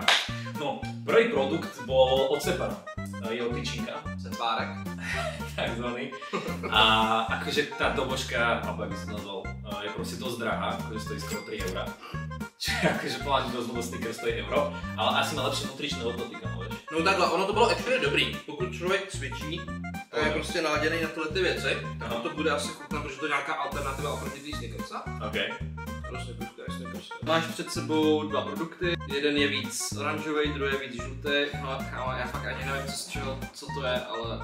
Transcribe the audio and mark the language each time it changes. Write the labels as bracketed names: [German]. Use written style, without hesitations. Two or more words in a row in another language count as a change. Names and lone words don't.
[Slovak] No, prvý produkt bol od Separa. Jeho tyčinka. Sepárek. Takzvaný. A akože tá dobožka, alebo jak by som nazval, je proste dosť drahá, akože stojí skoro 3 €. Čiže akože pomážem dosť, lebo Snickers stojí euro, ale asi má lepšie nutričné hodnoty, kamo, vieš. [Czech] No takhle, ono to bylo actually dobrý. Pokud člověk cvičí a je prostě naladěný na tyhle ty věci, tak to bude asi chutnat, protože to je nějaká alternativa oproti té Snickersa. OK. Prostě Snickersa. Máš před sebou dva produkty, jeden je víc oranžový, druhý je víc žlutý. No kámo, já fakt ani nevím, co to je, ale...